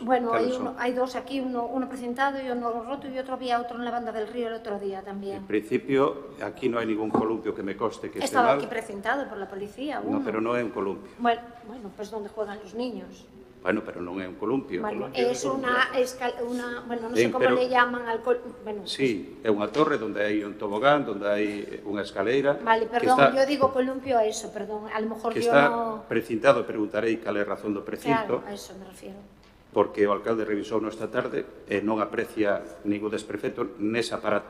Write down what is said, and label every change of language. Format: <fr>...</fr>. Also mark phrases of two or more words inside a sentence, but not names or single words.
<es>Bueno, hay 2 aquí, uno precintado y uno roto, y había otro en la banda del río el otro día también. En principio, aquí no hay ningún columpio que me conste que esté Estaba mal. aquí precintado por la policía, uno.</es> <gl>No, pero no é un columpio.</gl> <es>Bueno, pues donde juegan los niños.</es> <gl>Bueno, pero non é un columpio.</gl> <es>Bueno, es una bueno, no sé cómo le llaman al bueno,</es> <gl>sí, é unha torre onde hai un tobogán, onde hai unha escaleira.</gl> <es>Vale, perdón, yo digo columpio a eso, perdón, a lo mejor que yo está no...</es> <gl>precintado, preguntarei cal é a razón do precinto.</gl> <es>Claro, a eso me refiero.</es> <gl>Porque o alcalde revisou esta tarde e non aprecia ningún desperfecto nese aparato.</gl>